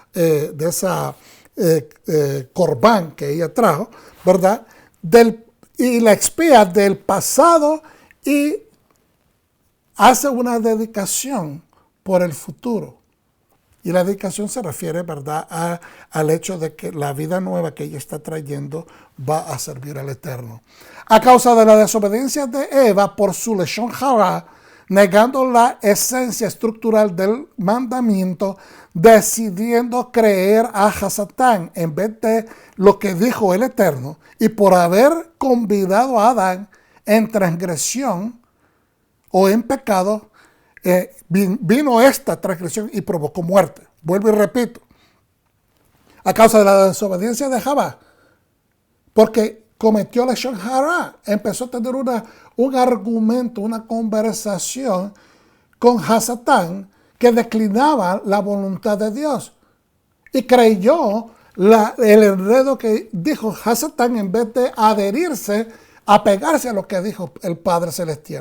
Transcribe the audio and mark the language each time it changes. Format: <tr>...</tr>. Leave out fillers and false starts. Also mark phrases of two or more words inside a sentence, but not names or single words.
<es>corbán que ella trajo, ¿verdad?, y la expía del pasado y hace una dedicación por el futuro. Y la dedicación se refiere, ¿verdad?, al hecho de que la vida nueva que ella está trayendo va a servir al Eterno. A causa de la desobediencia de Eva por su</es> <he>לשון הרע,</he> <es>negando la esencia estructural del mandamiento, decidiendo creer a Hasatán en vez de lo que dijo el Eterno, y por haber convidado a Adán en transgresión o en pecado, vino esta transgresión y provocó muerte. Vuelvo y repito, a causa de la desobediencia de Javá, porque cometió la</es> <he>לשון הרע,</he> <es>empezó a tener un argumento, una conversación con Hasatán que declinaba la voluntad de Dios, y creyó el enredo que dijo Hasatán en vez de adherirse, apegarse a lo que dijo el Padre Celestial.</es>